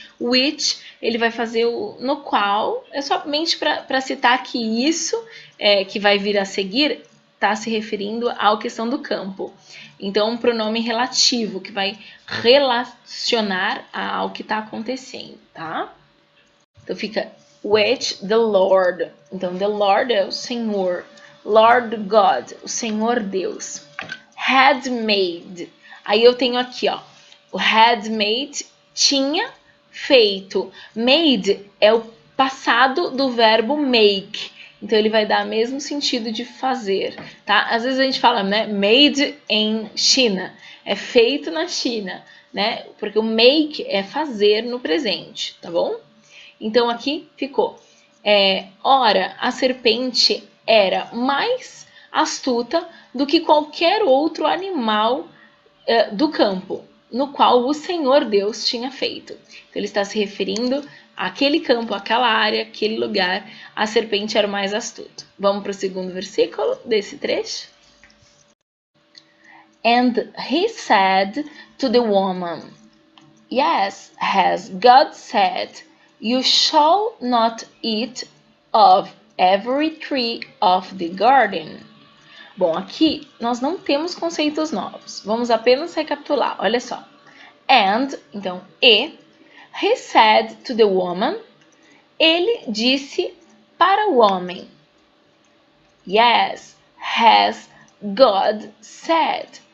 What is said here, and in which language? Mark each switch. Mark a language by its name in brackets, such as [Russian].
[Portuguese] Which, ele vai fazer o no qual. É somente para citar que isso que vai vir a seguir está se referindo à questão do campo. Então, um pronome relativo que vai relacionar ao que está acontecendo, tá? Então, fica [English] which the Lord. [Portuguese] Então, the Lord é o Senhor. [English] Lord God, [Portuguese] o Senhor Deus, [English] had made. [Portuguese] Aí eu tenho aqui, ó, o [English] had made, [Portuguese] tinha feito. Made é o passado do verbo make. Então ele vai dar o mesmo sentido de fazer, tá? Às vezes a gente fala, né, [English] made in China, [Portuguese] é feito na China, né? Porque o make é fazer no presente, tá bom? Então aqui ficou. Ora, a serpente era mais astuta do que qualquer outro animal do campo, no qual o Senhor Deus tinha feito. Então ele está se referindo àquele campo, àquela área, aquele lugar. A serpente era o mais astuto. Vamos para o segundo versículo desse trecho. [English] And he said to the woman, Yes, has God said, You shall not eat of every tree of the garden. [Portuguese] Bom, aqui nós não temos conceitos novos. Vamos apenas recapitular. Olha só. And, então, [English] he said to the woman, [Portuguese] ele disse para o homem. [English] Yes, has God said.